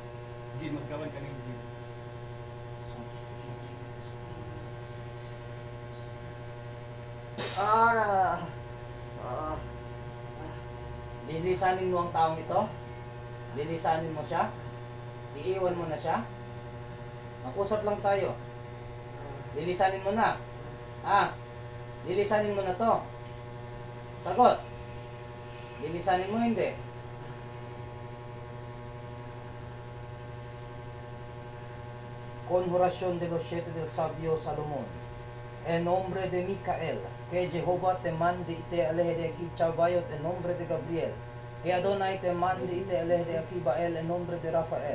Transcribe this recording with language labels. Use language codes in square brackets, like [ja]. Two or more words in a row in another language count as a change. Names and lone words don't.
[tl] Lilisanin mo ang taong ito? Lilisanin mo siya? Iiwan mo na siya? Mag-usap lang tayo. Lilisanin mo na. Lilisanin mo na to. Sagot. Lilisanin mo hindi. [es] Conjuración de los siete del sabio Salomón. En nombre de Micael, que Jehová te mande y te aleje de aquí Chabayot, en nombre de Gabriel, que Adonai te mande y te aleje de aquí Bael, en nombre de Rafael.